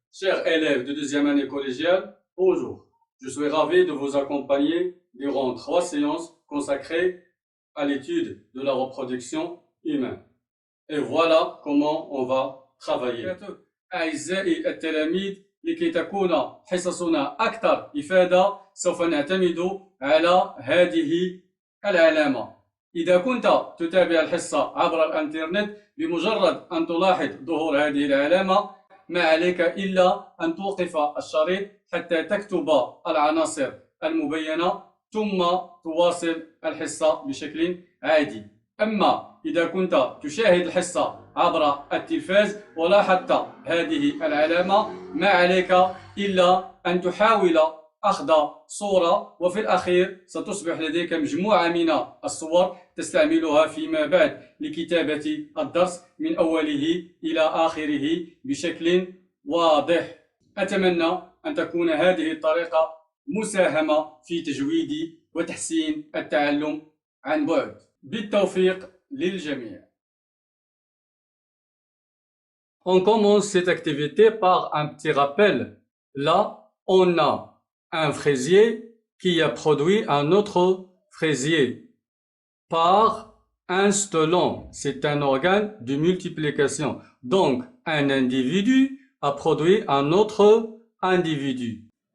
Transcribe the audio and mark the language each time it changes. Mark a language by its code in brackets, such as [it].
[fr] Chers élèves de deuxième année collégiale, bonjour. Je suis ravi de vous accompagner durant 3 séances consacrées à l'étude de la reproduction humaine. Et voilà comment on va travailler. [ar] أعزائي التلاميذ، لكي تكون حصصنا أكثر إفادة سوف نعتمد على هذه العلامة. إذا كنت تتابع الحصة عبر الإنترنت، بمجرد أن تلاحظ ظهور هذه العلامة ما عليك إلا أن توقف الشريط حتى تكتب العناصر المبينة ثم تواصل الحصة بشكل عادي. أما إذا كنت تشاهد الحصة عبر التلفاز ولاحظت هذه العلامة ما عليك إلا أن تحاول أخذ صورة، وفي الأخير ستصبح لديك مجموعة من الصور تستعملها فيما بعد لكتابة الدرس من أوله إلى آخره بشكل واضح. أتمنى أن تكون هذه الطريقة مساهمة في تجويد وتحسين التعلم عن بعد. بالتوفيق للجميع. [fr] On commence cette activité par un petit rappel. Là, on a un fraisier qui a produit un autre fraisier par un stolon. C'est un organe de multiplication. Donc, un individu a produit un autre individu.